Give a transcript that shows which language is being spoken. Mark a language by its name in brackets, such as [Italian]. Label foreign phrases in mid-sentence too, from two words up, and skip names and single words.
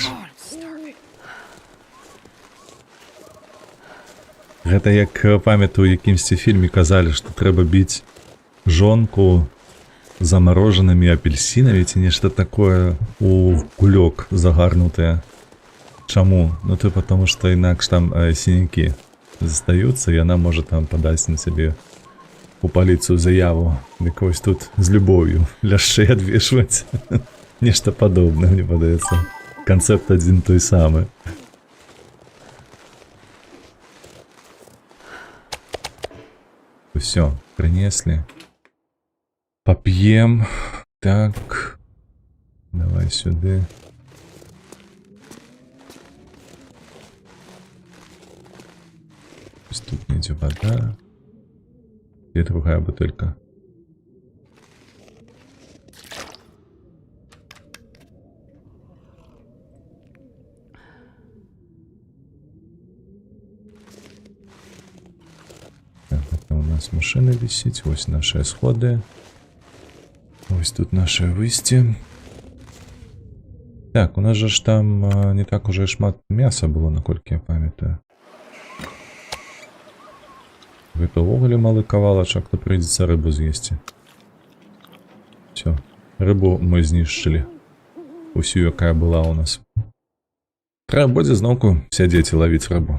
[English] God, I'm starving. [Belarusian] Гэта як памятаю, у якімсьці фільме казалі, што трэба біць жонку замарожанымі апельсінамі ці нешта такое у кулёк загарнутае. Чаму? Ну ты потому што інакш там сінякі застаюцца, і яна можа там падаць на сябе у паліцыю заяву. Дык вось тут з любоўю ляшчэй адвешваць. Нешта падобнае, мне падаецца. Канцэпт адзін той самы. [Russian] Все, принесли. Поп'ем. Так. Давай сюди. Тут не вода. Где другая бутылька? Так, это у нас машина висит. Вот наши сходы. Вот тут наше выйсти. [Belarusian] Так, у нас же ж там не так уже шмат мяса было, наколькі я памятаю. Гэта ўвогуле малы кавалачак, то прыйдзецца рыбу з'есці. Все, рыбу мы знішчылі. Усю, якая была у нас. Трэба будзе зноўку сядзець і лавіць рыбу.